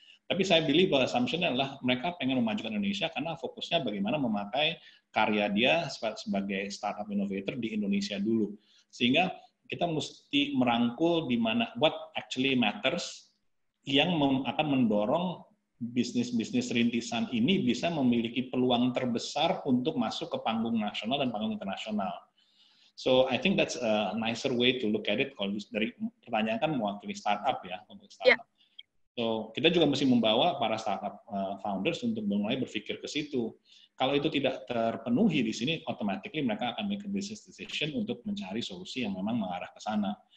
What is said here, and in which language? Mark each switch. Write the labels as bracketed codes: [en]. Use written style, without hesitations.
[id] Tapi saya believe bahwa assumption adalah mereka pengen memajukan Indonesia karena fokusnya bagaimana memakai karya dia sebagai startup innovator di Indonesia dulu. Sehingga kita mesti merangkul di mana [en] what actually matters, [id] yang akan mendorong bisnis-bisnis rintisan ini bisa memiliki peluang terbesar untuk masuk ke panggung nasional dan panggung internasional. [en] So I think that's a nicer way to look at it. [id] Kalau dari pertanyaan kan mewakili startup ya, untuk startup. Yeah. So kita juga mesti membawa para startup founders untuk mulai berpikir ke situ. Kalau itu tidak terpenuhi di sini, automatically mereka akan [en] make a business decision [id] untuk mencari solusi yang memang mengarah ke sana.